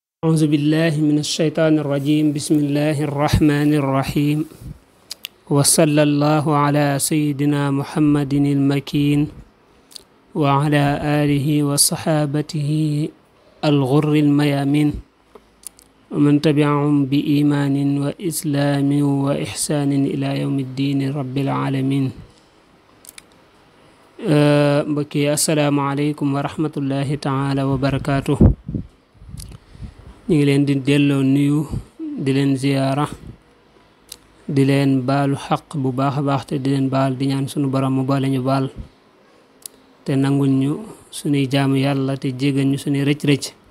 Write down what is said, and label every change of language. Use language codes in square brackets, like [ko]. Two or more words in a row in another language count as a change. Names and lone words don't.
[ar] أعوذ بالله من الشيطان الرجيم بسم الله الرحمن الرحيم وصلى الله على سيدنا محمد المكين وعلى آله وصحابته الغر الميامين ومن تبعهم بإيمان وإسلام وإحسان إلى يوم الدين رب العالمين بكي السلام عليكم ورحمة الله تعالى وبركاته. [wo] ñu ngi leen di delloo nuyu di leen ziyaara di leen baalu xaq bu baax a baax te di leen baal di ñaan sunu borom mu boole ñu baal te nangul ñu sunuy jaamu yàlla te jégal ñu sunuy rëcc-rëcc.